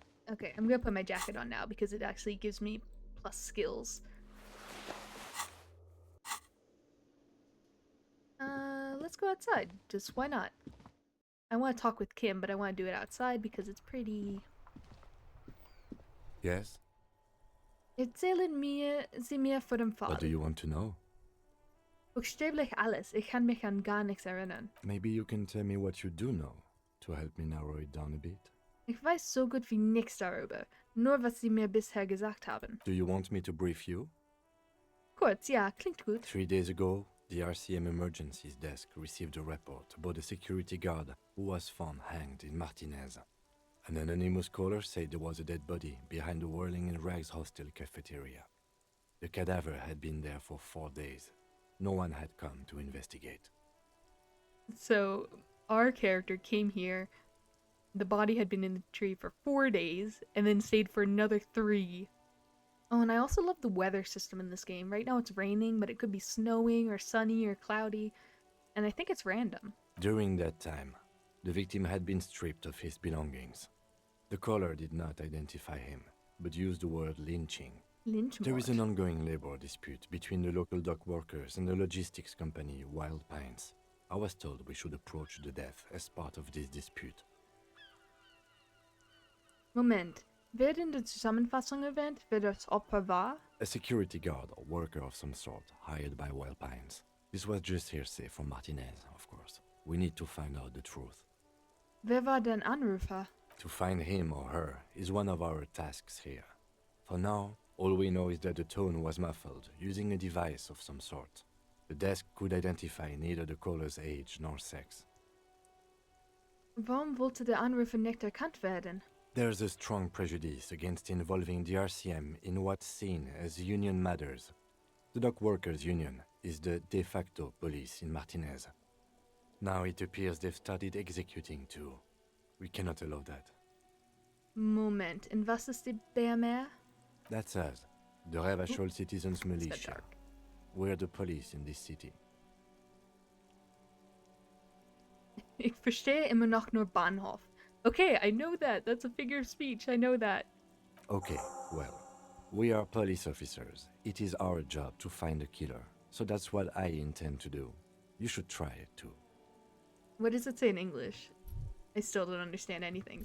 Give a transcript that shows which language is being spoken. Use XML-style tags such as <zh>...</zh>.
<en>Okay, I'm gonna put my jacket on now because it actually gives me plus skills. Let's go outside. Just why not? I want to talk with Kim, but I want to do it outside because it's pretty. Yes?</en> <de>Erzählen Sie mir von dem Fall.</de> <en>What do you want to know?</en> <de>Buchstäblich alles. Ich kann mich an gar nichts erinnern.</de> <en>Maybe you can tell me what you do know, to help me narrow it down a bit.</en> <de>Ich weiß so gut wie nichts darüber. Nur was Sie mir bisher gesagt haben.</de> <en>Do you want me to brief you?</en> <de>Kurz, ja, klingt gut.</de> <en>3 days ago, the RCM Emergencies Desk received a report about a security guard who was found hanged in Martinez. An anonymous caller said there was a dead body behind the Whirling in Rags hostel cafeteria. The cadaver had been there for 4 days. No one had come to investigate. So, our character came here. The body had been in the tree for 4 days and then stayed for another 3. Oh, and I also love the weather system in this game. Right now it's raining, but it could be snowing or sunny or cloudy. And I think it's random. During that time, the victim had been stripped of his belongings. The caller did not identify him, but used the word lynching. Lynch There is an ongoing labor dispute between the local dock workers and the logistics company Wild Pines. I was told we should approach the death as part of this dispute.</en> <de>Moment. Wer in der Zusammenfassung erwähnt, wer das Opfer war?</de> <en>A security guard or worker of some sort, hired by Wild Pines. This was just hearsay from Martinez, of course. We need to find out the truth.</en> <de>Wer war der Anrufer?</de> <en>To find him or her is one of our tasks here. For now, all we know is that the tone was muffled, using a device of some sort. The desk could identify neither the caller's age nor sex.</en> <de>Warum wollte der Anrufer nicht erkannt werden?</de> <en>There's a strong prejudice against involving the RCM in what's seen as union matters. The dock workers' union is the de facto police in Martinez. Now it appears they've started executing too. We cannot allow that.</en> <de>Moment, und was ist die BMR?</de> <en>That's us, the Revachol Citizens It's a bit Militia. dark. We're the police in this city.</en> <de>Ich verstehe immer noch nur Bahnhof.</de> <en>Okay, I know that. That's a figure of speech. I know that. Okay, well, we are police officers. It is our job to find the killer, so that's what I intend to do. You should try it too. What does it say in English? I still don't understand anything.</en>